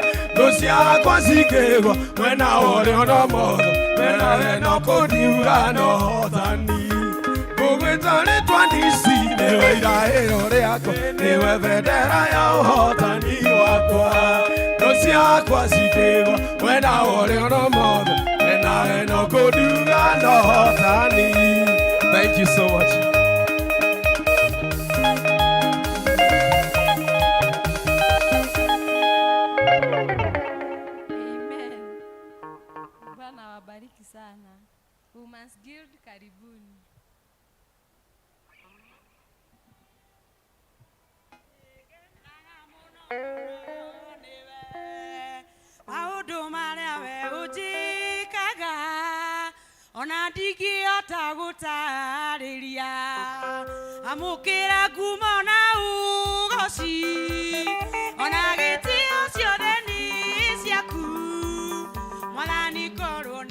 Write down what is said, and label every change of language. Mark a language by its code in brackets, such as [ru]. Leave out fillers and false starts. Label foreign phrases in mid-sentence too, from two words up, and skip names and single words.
[ki] thũ ciakwa cingĩgwa wena ũrĩa no motho wena weno kũnduga na ũhotani Kugwĩta rĩtwa nisi nĩwe iraĩro rĩakwa nĩwe bendera ya ũhotani wakwa thũ ciakwa cingĩgwa wena ũrĩa no motho wena weno kũnduga na ũhotani [en] Thank you so much. [ki] Amen. [sw] Bwana wabariki sana. Women's Guild, karibuni. [ki] Maũndũ marĩa we ũnjĩkaga ona ndingĩhota gũtarĩria amũkĩra ngumo na ũgooci ona gĩtĩo ciothe nĩ ciaku Mwathani korwo